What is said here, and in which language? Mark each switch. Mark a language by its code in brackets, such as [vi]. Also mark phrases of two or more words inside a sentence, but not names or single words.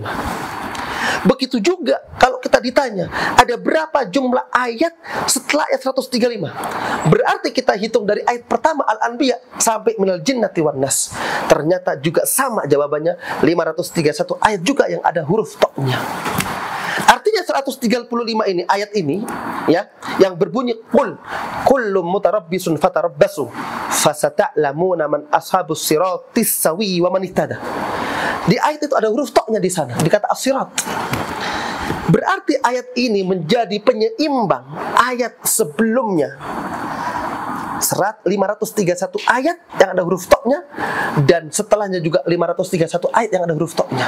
[id] Begitu juga kalau kita ditanya, ada berapa jumlah ayat setelah ayat 135? Berarti kita hitung dari ayat pertama Al-Anbiya sampai [ar] من الجنة والناس. [id] Ternyata juga sama jawabannya, 531 ayat juga yang ada huruf to-nya. Artinya 135 ini, ayat ini, ya, yang berbunyi [ar] قل كل متربص فتربصوا فستعلمون من أصحاب الصراط السوي ومن اهتدى. [id] Di ayat itu ada huruf to-nya di sana, dikata as-sirat. Berarti ayat ini menjadi penyeimbang ayat sebelumnya. 531 ayat yang ada huruf to-nya, dan setelahnya juga 531 ayat yang ada huruf to-nya.